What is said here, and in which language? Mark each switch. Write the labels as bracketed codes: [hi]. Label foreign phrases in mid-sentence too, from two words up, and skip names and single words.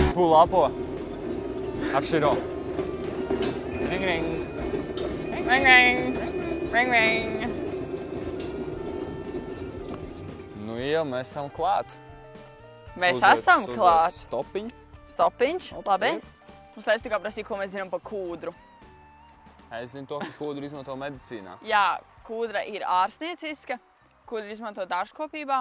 [lv] lapo. Apširo. Ring, ring. Ring, ring. Ring, ring. Nu jau, mēs esam klāt. Mēs Uzliec esam klāt. Stopiņu. Stopiņš, labi. Ok. Mums taisa tikai prasīja, ko mēs zinām par kūdru. Es zinu to, ka kūdru izmanto medicīnā. Jā, kūdra ir ārstnieciska. Kūdra izmanto dārzkopībā.